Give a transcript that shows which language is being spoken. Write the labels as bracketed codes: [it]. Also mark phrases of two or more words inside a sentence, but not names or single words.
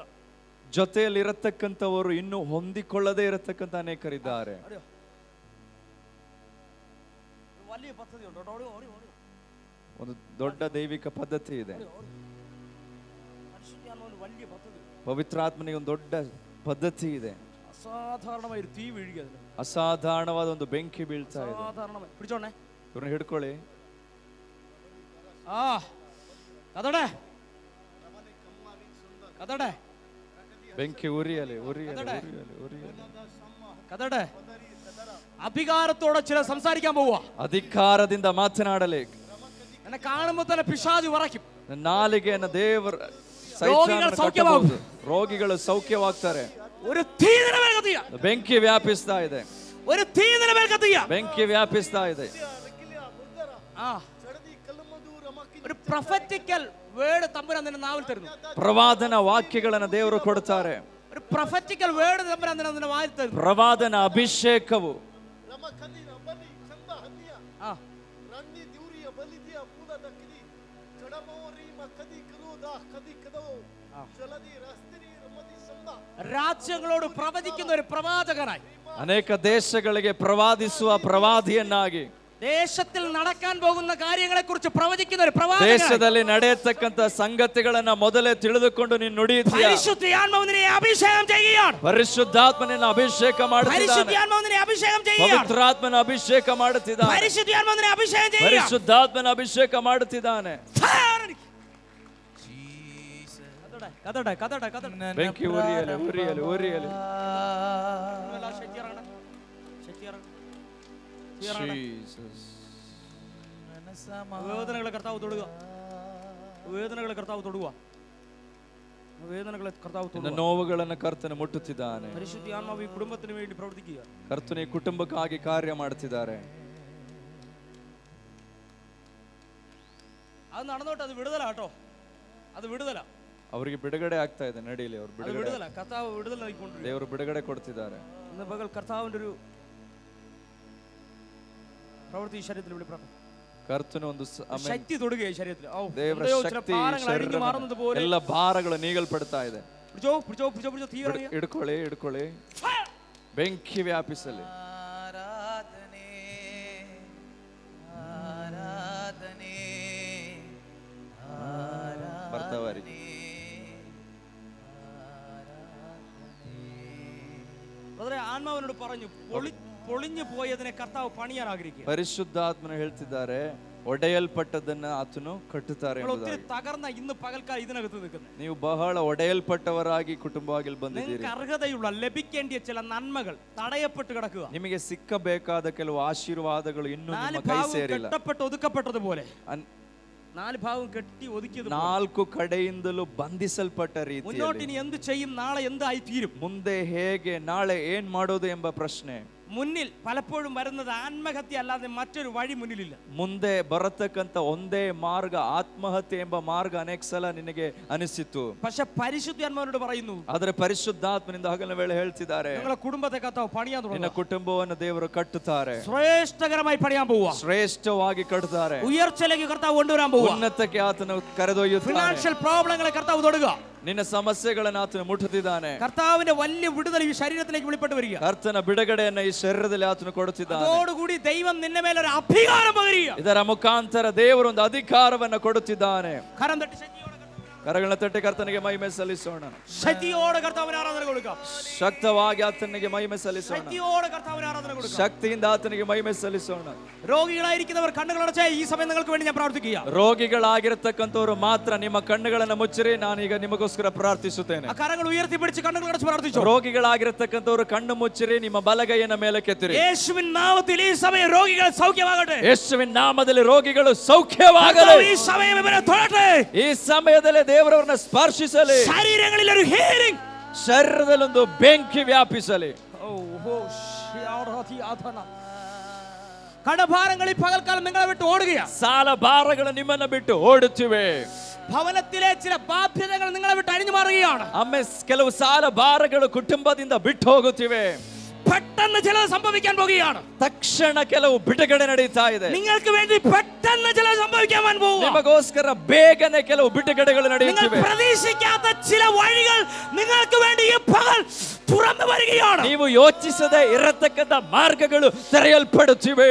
[kn] ಜೊತೆಯಲ್ಲಿ ಇರತಕ್ಕಂಥವರು ಇನ್ನೂ ಹೊಂದಿಕೊಳ್ಳದೇ ಇರತಕ್ಕಂಥ ಅನೇಕರಿದ್ದಾರೆ. ಒಂದು ದೊಡ್ಡ ದೈವಿಕ ಪದ್ಧತಿ ಇದೆ. ಪವಿತ್ರಾತ್ಮನಿಗೆ ಒಂದು ದೊಡ್ಡ ಪದ್ಧತಿ ಇದೆ. [ml] ಅಸಾಧಾರಣವಾದ തീ വീഴുക, [kn] ಅಸಾಧಾರಣವಾದ ಒಂದು ಬೆಂಕಿ ಬೀಳ್ತಾ ಇದೆ. [ml] പിടിച്ചോണേ, [kn] ಇವ್ರನ್ನ ಹಿಡ್ಕೊಳ್ಳಿ. ಕದಡೆ ಕದಡೆ ಬೆಂಕಿ ಉರಿಯಲಿ ಉರಿಯಲಿ ಉರಿಯಲಿ ಉರಿಯಲಿ. [ml] കഥടെ അധികാരത്തോടെ ചില സംസാരിക്കാൻ പോവാ. [kn] ಅಧಿಕಾರದಿಂದ ಮಾತನಾಡಲಿ. [ml] എന്നെ കാണുമ്പോൾ തന്നെ പിശാച് വിറയ്ക്കും. [kn] ನಾಲಿಗೆಯನ್ನು ದೇವರ ರೋಗಿಗಳು ಸೌಖ್ಯವಾಗ್ತಾರೆ. [ml] ഒരു തീയിನ മേൽ കത്തിയ [kn] ಬೆಂಕಿ ವ್ಯಾಪಿಸ್ತಾ ಇದೆ. [ml] ഒരു തീയിന മേൽ കത്തിയ [kn] ಬೆಂಕಿ ವ್ಯಾಪಿಸ್ತಾ ಇದೆ. [ml] ഒരു [en] prophetical word [ml] തമ്പുരാൻ നിന്റെ നാവിൽ തരുന്നു. [kn] ಪ್ರವಾದನ ವಾಕ್ಯಗಳನ್ನು ದೇವರು ಕೊಡ್ತಾರೆ. [ml] ഒരു [en] prophetical word [ml] തമ്പുരാൻ നിന്റെ വായിൽ തരുന്നു. [kn] ಪ್ರವಾದನ ಅಭಿಷೇಕವು [ml] രാജ്യങ്ങളോട് പ്രവചിക്കുന്ന ഒരു പ്രവാചകനായി, [kn] ಅನೇಕ ದೇಶಗಳಿಗೆ ಪ್ರವಾದಿಸುವ ಪ್ರವಾದಿಯನ್ನಾಗಿ, [ml] ദേശത്തിൽ നടക്കാൻ പോകുന്ന കാര്യങ്ങളെ കുറിച്ച് പ്രവചിക്കുന്ന ഒരു പ്രവാചകനായി, [kn] ದೇಶದಲ್ಲಿ ನಡೆಯತಕ್ಕಂತ ಸಂಗತಿಗಳನ್ನ ಮೊದಲೇ ತಿಳಿದುಕೊಂಡು ನೀನು ನುಡಿಯುತ್ತೀಯ. [ml] പരിശുദ്ധാത്മാവ് നിന്നെ അഭിഷേകം ചെയ്യുകയാണ്. [kn] ಪರಿಶುದ್ಧಾತ್ಮನ ಅಭಿಷೇಕ ಮಾಡುತ್ತಿದ್ದಾನೆ. [ml] പരിശുദ്ധാത്മാവ് നിന്നെ അഭിഷേകം ചെയ്യുകയാണ്. [kn] ಪವಿತ್ರಾತ್ಮನ ಅಭಿಷೇಕ ಮಾಡುತ್ತಿದ್ದಾನೆ. [ml] പരിശുദ്ധാത്മാവ് നിന്നെ അഭിഷേകം ചെയ്യുകയാണ്. [kn] ಪರಿಶುದ್ಧಾತ್ಮನ ಅಭಿಷೇಕ ಮಾಡುತ್ತಿದ್ದಾನೆ. കഥടെ കഥടെ കഥടെ ಬೆಂಕಿ ಉರಿಯಲಿ ಉರಿಯಲಿ ಉರಿಯಲಿ. [ml] വേദനകളെ കർത്താവ് തൊടുക. വേദനകളെ കർത്താവ് തൊടുക. വേദനകളെ കർത്താവ് തൊടുക. [kn] ನೋವುಗಳನ್ನು ಕರ್ತನು ಮುಟ್ಟುತ್ತಿದ್ದಾನೆ. [ml] പരിശുദ്ധാത്മാവ് ഈ കുടുംബത്തിന് വേണ്ടി പ്രവർത്തിക്കുക. [kn] ಕರ್ತನು ಈ ಕುಟುಂಬಕ್ಕಾಗಿ ಕಾರ್ಯ ಮಾಡುತ್ತಿದ್ದಾರೆ. [ml] അത് നടന്നോട്ടെ, അത് വിടുതല കേട്ടോ, അത് വിടുതല. [kn] ಅವರಿಗೆ ಬಿಡುಗಡೆ ಆಗ್ತಾ ಇದೆ. ನಡೀಲಿ, ಅವರು [ml] വിടുതല. കർത്താവ് വിടുതല നൽകിക്കൊണ്ടിരിക്കുന്നു. [kn] ದೇವರು ಬಿಡುಗಡೆ ಕೊಡ್ತಿದ್ದಾರೆ. [ml] ഇന്ന് പകൽ കർത്താവിന്റെ ഒരു പ്രവൃത്തി ശരീരത്തിൽ വെളിപ്പെടണം. [kn] ಕರ್ತನು ಒಂದು [ml] ശക്തി തൊടുക ശരീരത്തിൽ. [kn] ದೇವರ ಶಕ್ತಿ ಎಲ್ಲ ಭಾರಗಳು ನೀಗಲ್ಪಡ್ತಾ ಇದೆ. ಹಿಡ್ಕೊಳ್ಳಿ ಹಿಡ್ಕೊಳ್ಳಿ. ಬೆಂಕಿ ವ್ಯಾಪಿಸಲಿ. ಬರ್ತಾವರಿ. [ml] ആത്മാവിനോട് പറഞ്ഞു, പൊളിഞ്ഞു പോയതിനെ കർത്താവ് പണിയാൻ ആഗ്രഹിക്കുക. [kn] ಪರಿಶುದ್ಧಾತ್ಮನು ಹೇಳ್ತಿದ್ದಾರೆ, ಒಡೆಯಲ್ಪಟ್ಟದನ್ನ ಆತನು ಕಟ್ಟುತ್ತಾರೆ. [ml] ഒത്തിരി തകർന്ന ഇന്ന് പകൽക്കാലം ഇതിനകത്ത് നിൽക്കുന്നത്, [kn] ನೀವು ಬಹಳ ಒಡೆಯಲ್ಪಟ್ಟವರಾಗಿ ಕುಟುಂಬವಾಗಿ ಬಂದಿದ್ದೀರಿ. [ml] നിങ്ങൾക്ക് അർഹതയുള്ള ലഭിക്കേണ്ട ചില നന്മകൾ തടയപ്പെട്ട് കിടക്കുക. [kn] ನಿಮಗೆ ಸಿಕ್ಕಬೇಕಾದ ಕೆಲವು ಆಶೀರ್ವಾದಗಳು ಇನ್ನೂ ನಿಮ್ಮ ಕೈ ಸೇರಿಲ್ಲ. [ml] ಕಟ್ಟപ്പെട്ട് ഒതുക്കപ്പെട്ടതുപോലെ നാല് ഭാഗം കെട്ടി ഒതുക്കിയത്, [kn] ನಾಲ್ಕು ಕಡೆಯಿಂದಲೂ ಬಂಧಿಸಲ್ಪಟ್ಟ ರೀತಿ. [ml] മുന്നോട്ട് ഇനി എന്ത് ചെയ്യും, നാളെ എന്തായി തീരും, [kn] ಮುಂದೆ ಹೇಗೆ, ನಾಳೆ ಏನ್ ಮಾಡೋದು ಎಂಬ ಪ್ರಶ್ನೆ. [ml] മുന്നിൽ പലപ്പോഴും വരുന്നത് ആത്മഹത്യ അല്ലാതെ മറ്റൊരു വഴി മുന്നിലില്ല. [kn] ಮುಂದೆ ಬರತಕ್ಕಂತ ಒಂದೇ ಮಾರ್ಗ ಆತ್ಮಹತ್ಯೆ ಎಂಬ ಮಾರ್ಗ ಅನೇಕ ಸಲ ನಿನಗೆ ಅನಿಸಿತು. [ml] പക്ഷെ പരിശുദ്ധാത്മാവിനോട് പറയുന്നു, [kn] ಆದರೆ ಪರಿಶುದ್ಧಾತ್ಮನಿಂದ ಹಗಲ ವೇಳೆ ಹೇಳ್ತಿದ್ದಾರೆ, [ml] നിങ്ങളുടെ കുടുംബത്തെ കർത്താവ് പണിയാൻ തുടങ്ങും. [kn] ನಿನ್ನ ಕುಟುಂಬವನ್ನು ದೇವರು ಕಟ್ಟುತ್ತಾರೆ. [ml] ശ്രേഷ്ഠകരമായി പണിയാൻ പോവുക. [kn] ಶ್ರೇಷ್ಠವಾಗಿ ಕಟ್ಟುತ್ತಾರೆ. [ml] ഉയർച്ചയിലേക്ക് കർത്താവ് കൊണ്ടുവരാൻ പോവുക. [kn] ಉನ್ನತಕ್ಕೆ ಆತನು ಕರೆದೊಯ್ಯುತ್ತಾನೆ. [en] financial problems [ml] കർത്താവ് തൊടുക. [kn] ನಿನ್ನ ಸಮಸ್ಯೆಗಳನ್ನು ಆತನು ಮುಟ್ಟುತ್ತಿದ್ದಾನೆ. [ml] കർത്താവിന്റെ വലിയ വിടുതൽ ഈ ശരീരത്തിലേക്ക് വെളിപ്പെട്ട് വരിക. [kn] ಕರ್ತನ ಬಿಡುಗಡೆಯನ್ನು ಈ ಶರೀರದಲ್ಲಿ ಆತನು ಕೊಡುತ್ತಿದ್ದಾನೆ. [ml] അതോടുകൂടി ദൈവം നിന്റെ മേലെ ഒരു അധികാരം പകരുക. [kn] ಇದರ ಮುಖಾಂತರ ದೇವರು ಒಂದು ಅಧಿಕಾರವನ್ನು ಕೊಡುತ್ತಿದ್ದಾನೆ. [ml] കരം തട്ടി [kn] ಕರಗಳ ತಟ್ಟಿ ಕರ್ತನಿಗೆ ಮಹಿಮೆ ಸಲ್ಲಿಸೋಣ. [ml] ശക്തിയോടെ കർത്താവിന് ആരാധന കൊടുക്കാം. [kn] ಶಕ್ತವಾಗಿ ಆತನಿಗೆ ಮಹಿಮೆ ಸಲ್ಲಿಸೋಣ. [ml] ശക്തിയോടെ കർത്താവിന് ആരാധന കൊടുക്കാം. [kn] ಶಕ್ತಿಯಿಂದ ಆತನಿಗೆ ಮಹಿಮೆ ಸಲ್ಲಿಸೋಣ. [ml] രോഗികളായിരിക്കുന്നവർ കണ്ണുകളടച്ച് ഈ സമയം നിങ്ങൾക്ക് വേണ്ടി ഞാൻ പ്രാർത്ഥിക്കുക. [kn] ರೋಗಿಗಳಾಗಿರತಕ್ಕಂತವರು ಮಾತ್ರ ನಿಮ್ಮ ಕಣ್ಣುಗಳನ್ನು ಮುಚ್ಚಿರಿ. ನಾನೀಗ ನಿಮಗೋಸ್ಕರ ಪ್ರಾರ್ಥಿಸುತ್ತೇನೆ. ಆ ಕರಗಳು [ml] ಉಯರ್ತಿ പിടിച്ച് കണ്ണുകളടച്ച് പ്രാർത്ഥിച്ചു. [kn] ರೋಗಿಗಳಾಗಿರತಕ್ಕಂತವರು ಕಣ್ಣು ಮುಚ್ಚಿರಿ. ನಿಮ್ಮ ಬಲಗೈಯನ್ನು ಮೇಲೆ ಕೆತ್ತಿರಿ. [ml] യേശുവിൻ നാമത്തിൽ ഈ സമയം രോഗികൾ സൗഖ്യമാകട്ടെ. [kn] ಯೇಸುವಿನ ನಾಮದಲ್ಲಿ ರೋಗಿಗಳು ಸೌಖ್ಯವಾಗಲಿ. [ml] ഈ സമയം ഇവരെ തൊടട്ടെ. [kn] ಈ ಸಮಯದಲ್ಲಿ ದೇವರವರನ್ನ ಸ್ಪರ್ಶಿಸಲಿ. [ml] ശരീരങ്ങളിൽ ഒരു ഹീലിംഗ്, [kn] ಶರೀರದಲ್ಲಿ ಒಂದು ಬೆಂಕಿ ವ್ಯಾಪಿಸಲಿ. [ml] കടഭാരങ്ങളിൽ പകൽക്കാലം നിങ്ങളെ വിട്ട് ഓടുകയാണ്. [kn] ಸಾಲ ಭಾರಗಳು ನಿಮ್ಮನ್ನ ಬಿಟ್ಟು ಓಡುತ್ತಿವೆ. [ml] ഭവനത്തിലെ ചില ബാധ്യതകൾ നിങ്ങളെ വിട്ട് അഴിഞ്ഞു മാറുകയാണ്. [kn] ಒಮ್ಮೆ ಕೆಲವು ಸಾಲ ಭಾರಗಳು ಕುಟುಂಬದಿಂದ ಬಿಟ್ಟು ಹೋಗುತ್ತಿವೆ. [ml] പെട്ടെന്ന് ചിലത് സംഭവിക്കാൻ പോകുകയാണ്. [kn] ತಕ್ಷಣ ಕೆಲವು ಬಿಡುಗಡೆ ನಡೀತಾ ಇದೆ. [ml] നിങ്ങൾക്ക് വേണ്ടി പെട്ടെന്ന് ചിലത് സംഭവിക്കാൻ പോകുന്നു. [kn] ನಿಮಗೋಸ್ಕರ ಬೇಗನೆ ಕೆಲವು ಬಿಡುಗಡೆಗಳು ನಡೆಯುತ್ತಿವೆ. [ml] പ്രതീക്ഷിക്കാത്ത ചില വഴികൾ നിങ്ങൾക്ക് വേണ്ടി ഈ പകൽ തുറന്നു വരികയാണ്. [kn] ನೀವು ಯೋಚಿಸದೆ ಇರತಕ್ಕಂತ ಮಾರ್ಗಗಳು ತೆರೆಯಲ್ಪಡುತ್ತಿವೆ.